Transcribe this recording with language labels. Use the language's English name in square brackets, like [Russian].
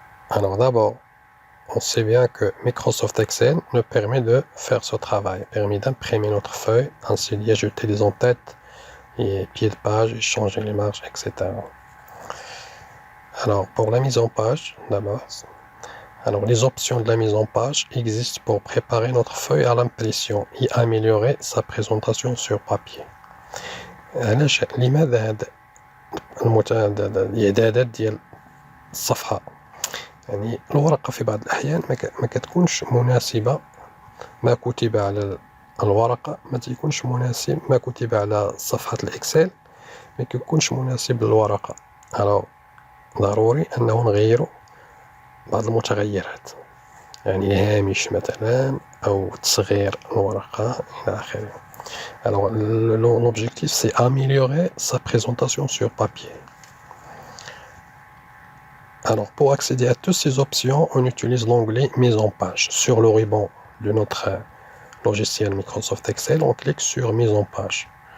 [French] Alors d'abord, on sait bien que Microsoft Excel nous permet de faire ce travail, permet d'imprimer notre feuille, ainsi d'y ajouter des en-têtes et pieds de page, et changer les marges, etc. Alors pour la mise en page, d'abord, alors les options de la mise en page existent pour préparer notre feuille à l'impression et améliorer sa présentation sur papier. [Arabic] علاش لماذا هذا الإعدادات ديال الصفحة؟ يعني الورقة في بعض الأحيان ما كتكونش مناسبة، ما كتب على الورقة ما تيكونش مناسب، ما كتب على صفحة الإكسل ما كيكونش مناسب للورقة. alors ضروري أنه نغيرو بعض المتغيرات، يعني الهامش مثلا أو تصغير الورقة إلى آخره. [French] Alors l'objectif c'est améliorer sa présentation sur papier. Alors pour accéder à toutes ces options, on utilise l'onglet mise en page. Sur le ruban de notre logiciel Microsoft Excel, on clique sur mise en page.